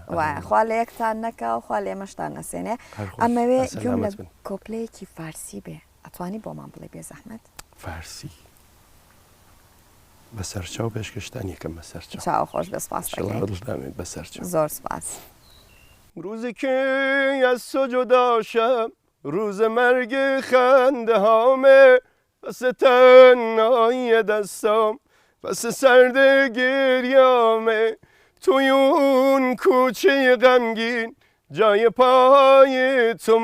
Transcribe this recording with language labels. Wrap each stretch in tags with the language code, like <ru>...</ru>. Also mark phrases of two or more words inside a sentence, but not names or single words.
<ckb>خوا لە یەکتان نەکە و خوا لە ئێمەشتان نەسێنێ ئەمەوێ گوێم لە کۆپلەیەکی فارسی بێ ئەتوانی بۆمان بڵێ بێ زەحمەت فارسی بەسەرچاو پێشکەشتان یەکەم بەسەرچاو چاو خۆش بەسپاس دڵدامێت بەسەرچاو زۆر سپاس</ckb> <fa>روزی که از تو جدا شم روز مرگ خنده هامه پس تنهایی دستام پس سرد گریامه توی اون کوچه غمگین جای پای تو</fa>